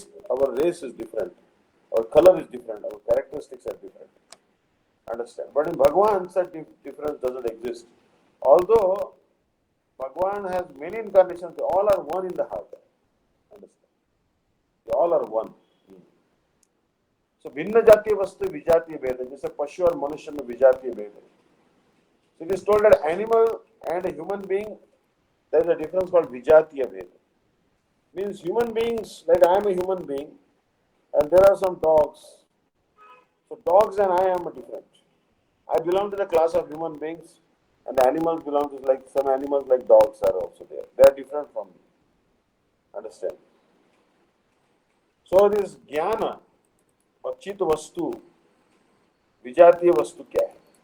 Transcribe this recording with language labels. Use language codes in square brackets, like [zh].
[en] Our race is different. Our color is different. Our characteristics are different. Understand? But in Bhagwan, such difference doesn't exist. Although Bhagwan has many incarnations, they all are one in the heart. Understand? They all are one. [hi] So भिन्न जातीय वस्तु विजातीय भेद है जैसे पशु और मनुष्य में विजातीय भेद है. [en] So it is told that animal and a human being there is a difference called vijatiya bhed. Means human beings, like I am a human being and there are some dogs. So dogs and I am different. I belong to the class of human beings and the animals belong to like some animals like dogs are also there. They are different from me. Understand? So this jnana [hi] और चित वस्तु विजातीय वस्तु क्या है?